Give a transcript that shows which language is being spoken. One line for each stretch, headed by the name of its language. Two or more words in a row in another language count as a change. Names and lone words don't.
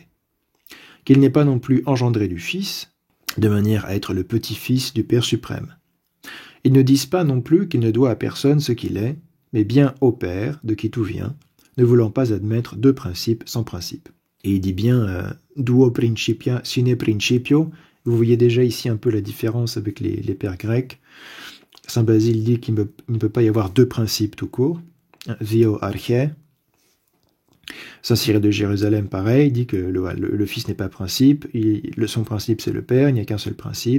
French: Qu'il n'est pas non plus engendré du Fils, de manière à être le petit-fils du Père suprême. Ils ne disent pas non plus qu'il ne doit à personne ce qu'il est, mais bien au Père, de qui tout vient, ne voulant pas admettre deux principes sans principe. Et il dit bien
Latin: duo principia sine principio.
French: Vous voyez déjà ici un peu la différence avec les pères grecs. Saint Basile dit qu'il ne peut pas y avoir deux principes tout court.
Greek: δύο ἀρχαί.
French: Saint Cyril de Jérusalem, pareil, dit que le Fils n'est pas principe, son principe c'est le Père, il n'y a qu'un seul principe.